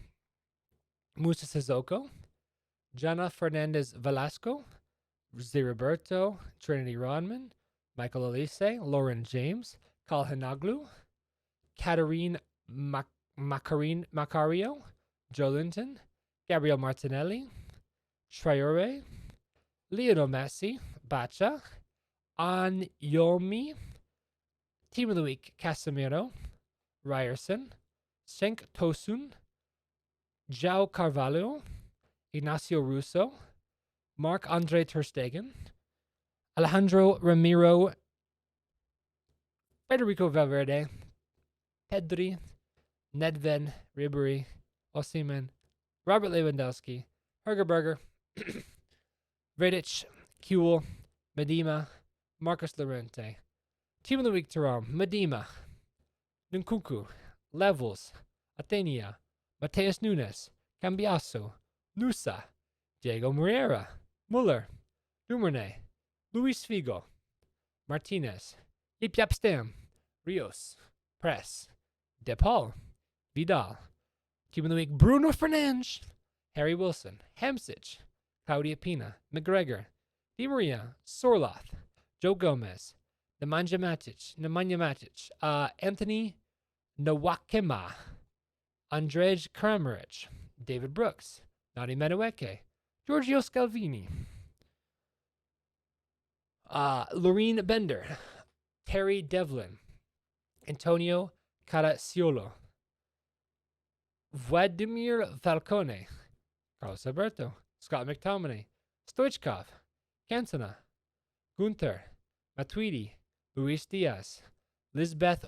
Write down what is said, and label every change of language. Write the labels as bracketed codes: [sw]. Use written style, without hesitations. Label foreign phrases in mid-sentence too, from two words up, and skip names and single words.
[en] Musa Sissoko, Jana Fernandez Velasco, Ziriberto, Trinity Rodman, Michael Elise, Lauren James, Kalhanaglu, Katarine Macario, Joe Linton, Gabriel Martinelli, Traore, Lionel Messi, Bacha, Anyomi, Team of the Week, Casemiro, Ryerson, Senk Tosun, João Carvalho, Ignacio Russo, Marc-Andre Ter Stegen, Alejandro Ramiro, Federico Valverde, Pedri, Nedved, Ribery, Osimhen, Robert Lewandowski, Berger, Vidic, Kuhl, Medina, Marcus Llorente. Team of the Week, Turam, Medina, Nkunku, Levels, Athenia, Mateus Nunes, Cambiasso, Nusa, Diego Moreira, Muller, Dumerne, Luis Figo, Martinez, Ipyapstam, Rios, Press, DePaul, Vidal. Team of the Week, Bruno Fernandes, Harry Wilson, Hamsich, Claudia Pina, McGregor, Di Maria, Sorloth, Joe Gomez, Nemanja Matic, Anthony Nwakema, Andrzej Kramaric, David Brooks, Nani Madueke, Giorgio Scalvini, Lorene Bender, Terry Devlin, Antonio Caracciolo, Vladimir Falcone, Carlos Alberto, Scott McTominay, Stoichkov, Cantona, Gunther, Matuidi, Luis Diaz, Lisbeth